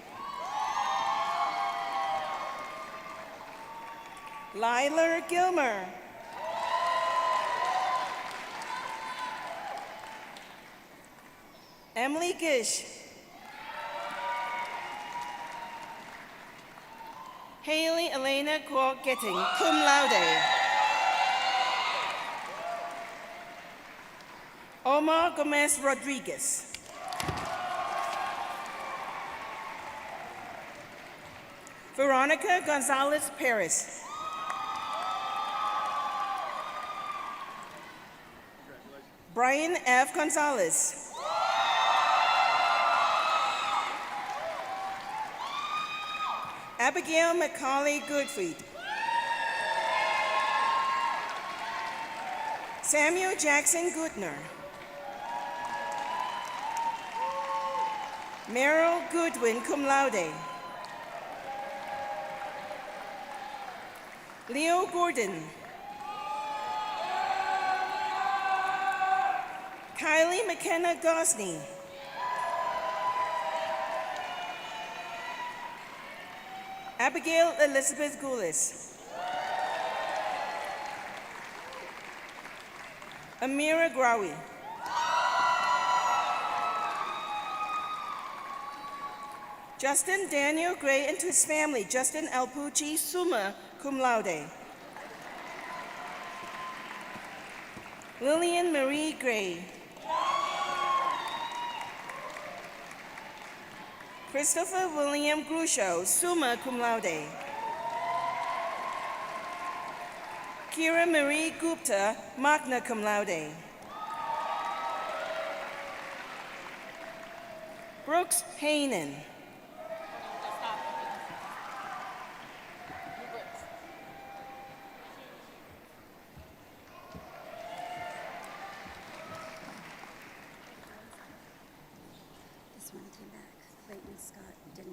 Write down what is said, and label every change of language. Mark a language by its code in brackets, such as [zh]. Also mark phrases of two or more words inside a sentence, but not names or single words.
[en] Lila Gilmer. Emily Gish. Haley Elena Getting, [la] cum laude. [en] Omar Gomez Rodriguez. Veronica Gonzalez Perez. Brian F. Gonzalez. Abigail McCauley Goodfried. Samuel Jackson Goodner. Meryl Goodwin, [la] cum laude. [en] Leo Gordon. Kylie McKenna Gosney. Abigail Elizabeth Goulis. Amira Grawi. Justin Daniel Gray and to his family, Justin Alpucci, [la] summa cum laude. [en] Lillian Marie Gray. Christopher William Grusho, [la] summa cum laude. [en] Kira Marie Gupta, [la] magna cum laude. [en] Brooks Haynen. This one came back. Clayton Scott didn't.